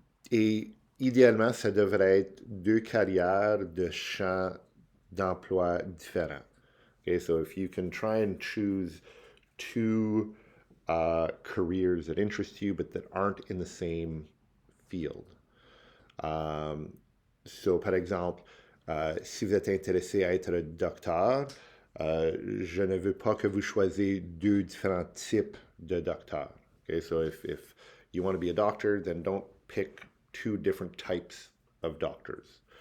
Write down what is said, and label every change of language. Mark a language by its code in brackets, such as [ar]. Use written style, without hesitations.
[fr] Et idéalement, ça devrait être deux carrières de champs d'emploi différents. [en] Okay, so if you can try and choose two careers that interest you but that aren't in the same field. [fr] So, par exemple, si vous êtes intéressé à être docteur, je ne veux pas que vous choisissiez deux différents types de docteurs. [en] Okay, so if you want to be a doctor, then don't pick two different types of doctors.